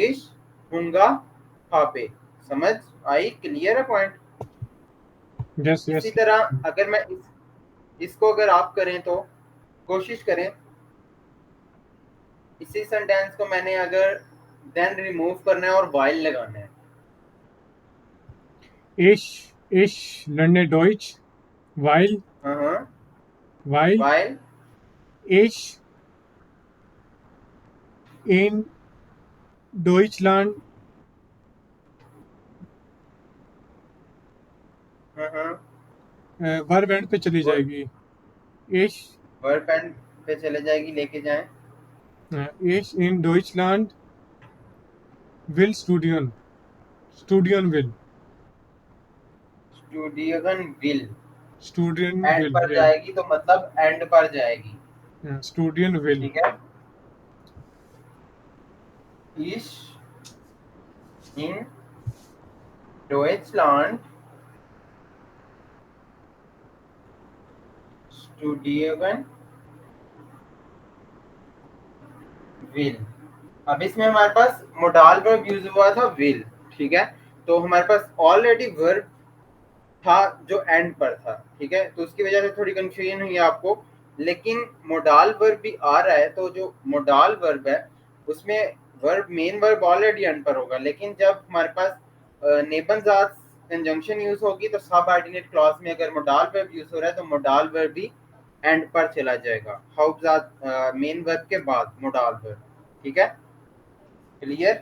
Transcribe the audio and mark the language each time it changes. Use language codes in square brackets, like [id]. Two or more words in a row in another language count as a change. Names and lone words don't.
[de] Ich Hunger habe, [hi] समझ आई, क्लियर है पॉइंट। [en] यस [hi] इसी [en] यस। [hi] तरह अगर मैं इसको अगर आप करें तो कोशिश करें, इसी सेंटेंस को मैंने अगर देन रिमूव करना है और वाइल लगाना है। [de] Ich lerne Deutsch, weil [hi] हाँ, [de] weil वाइल, ich in Deutschland [en] verb end [hi] पे चली जाएगी। [de] Ich [en] verb end [hi] पे चले जाएगी, लेके जाएं। [de] ich in Deutschland will studieren, studieren will, studieren will, studieren [en] एंड [de] will, [hi] पर [en] yeah, [hi] जाएगी तो मतलब एंड पर जाएगी, [de] studieren will, [hi] ठीक है। [de] ich in Deutschland studieren will। [hi] अब इसमें हमारे पास [en] modal verb use [hi] हुआ था विल, ठीक है। तो हमारे पास [en] already verb [hi] था जो एंड पर था, ठीक है, तो उसकी वजह से थोड़ी कंफ्यूजन हुई है आपको, लेकिन [en] modal verb [hi] भी आ रहा है, तो जो [en] modal verb [hi] है उसमें [en] verb main verb already end [hi] पर होगा, लेकिन जब हमारे पास नेबनजात [en] conjunction use [hi] होगी तो [en] subordinate clause [hi] में अगर [en] modal verb use [hi] हो रहा है तो [en] modal verb [hi] भी एंड पर चला जाएगा, हाउसजात [en] main verb [hi] के बाद [en] modal verb, [hi] ठीक है, क्लियर।